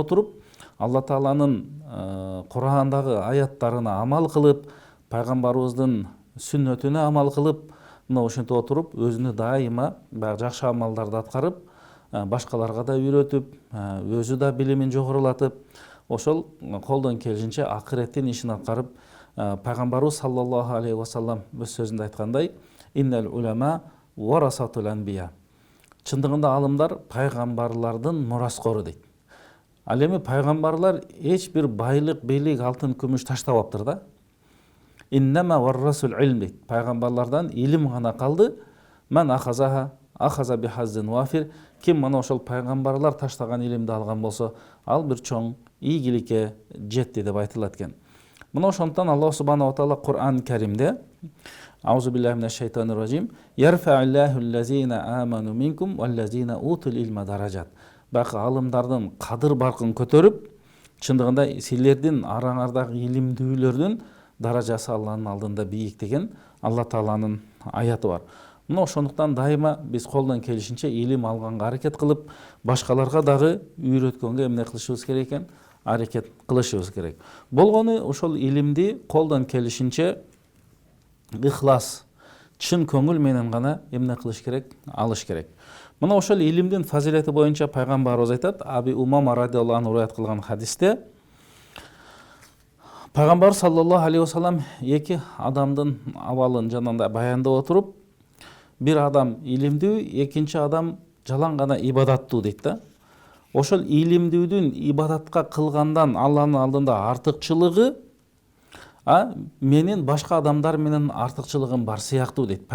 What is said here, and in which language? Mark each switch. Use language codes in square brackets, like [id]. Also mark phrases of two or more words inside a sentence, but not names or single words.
[ky] отуруп, Алла Тааланын Курандагы аяттарына амал кылып, пайгамбарыбыздын сүннөтүнө амал кылып, мына ошентип отуруп, өзүнө дайыма жакшы амалдарды аткарып, башкаларга да үйрөтүп, өзү да билимин жогорулатып, ошол колдон келишинче акыреттин ишин аткарып, пайгамбарыбыз [ar] صلى الله عليه وسلم [ky] өз сөзүндө айткандай: [ar] «إن العلماء ورثة الأنبياء». [ky] Чындыгында алымдар пайгамбарлардын мураскору дейт. Ал эми пайгамбарлар эч бир байлык, бийлик, алтын, күмүш таштабаптыр да. [ar] إنما ورثوا العلم дейт. [ky] Пайгамбарлардан илим гана калды. [ar] فمن أخذه بحظ وافر. [ky] Ким мына ошол пайгамбарлар таштаган илимди алган болсо, ал бир чоң ийгиликке жетти деп айтылат экен. Мына ошондон Аллах [ar] سبحانه وتعالى [ky] Кур'ан Каримде [ar] أعوذ بالله من الشيطان الرجيم. يرفع الله الذين آمنوا منكم والذين أوتوا العلم درجات. [ky] Бак алымдардын кадыр баркын көтөрүп, чындыгында силердин араңардагы илимдүүлөрдүн даражасы Алланын алдында бийик деген Алла Тааланын аяты бар. Мына ошондуктан дайыма биз колдон келишинче илим алганга аракет кылып, башкаларга дагы үйрөткөнгө эмне кылышыбыз керек экен? Аракет кылышыбыз керек. Болгону ошол илимди колдон келишинче ихлас, чын көңүл менен гана эмне кылыш керек? Алыш керек. Мына ошол илимдин фазилети боюнча пайгамбарыбыз айтат, Аби Умама [ar] رضي الله عنه [ky] риwayat кылган хадисте, пайгамбар [ar] صلى الله عليه وسلم [ky] эки адамдын абалын жанында баяндап отуруп, бир адам илимдүү, экинчи адам жалаң гана ибадаттуу дейт да. Ошол илимдүүдүн ибадатка кылгандан Алланын алдында артыкчылыгы менин башка адамдар менен артыкчылыгым бар сыяктуу дейт.